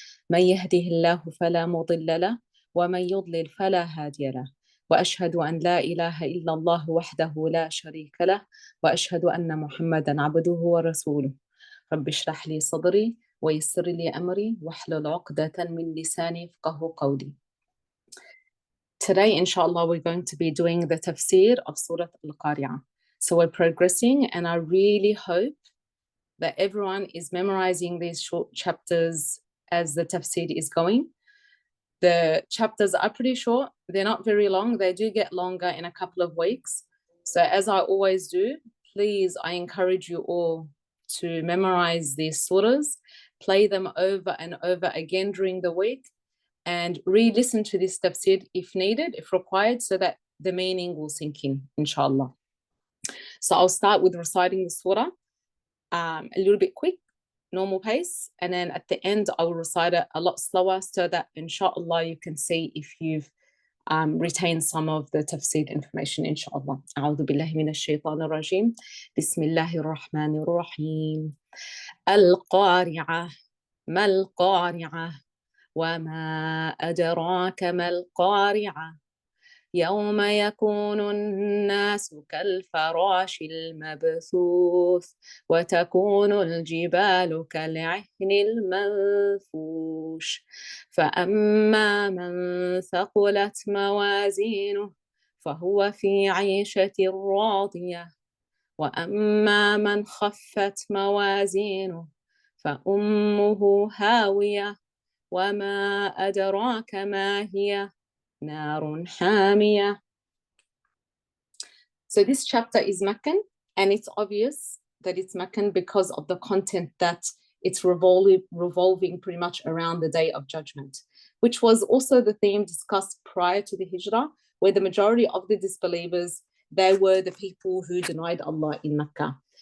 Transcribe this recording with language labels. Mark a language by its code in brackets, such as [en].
[ar] من يهده الله فلا مضل له ومن يضلل فلا هادي له، وأشهد أن لا إله إلا الله وحده لا شريك له، وأشهد أن محمدا عبده ورسوله. رب اشرح لي صدري ويسر لي أمري واحلل عقدة من لساني يفقهوا قولي. [en] Today, inshallah, we're going to be doing the Tafseer of Surah Al-Qari'ah. So we're progressing, and I really hope that everyone is memorizing these short chapters as the Tafseer is going. The chapters are pretty short. They're not very long. They do get longer in a couple of weeks. So as I always do, please, I encourage you all to memorize these surahs, play them over and over again during the week, and re-listen to this tafsir if needed, if required, so that the meaning will sink in, inshallah. So I'll start with reciting the surah a little bit quick, normal pace, and then at the end I will recite it a lot slower so that inshallah you can see if you've retained some of the tafsir information, inshallah. [ar] أعوذ بالله من الشيطان الرجيم. بسم الله الرحمن الرحيم. القارعة ما القارعة وما أدراك ما القارعة يوم يكون الناس كالفراش المبثوث وتكون الجبال كالعهن المنفوش فأما من ثقلت موازينه فهو في عيشة راضية وأما من خفت موازينه فأمه هاوية وما أدراك ما هي نار حامية. [en] So this chapter is Meccan, and it's obvious that it's Meccan because of the content that it's revolving pretty much around the Day of Judgment, which was also the theme discussed prior to the Hijrah, where the majority of the disbelievers, they were the people who denied Allah in Mecca.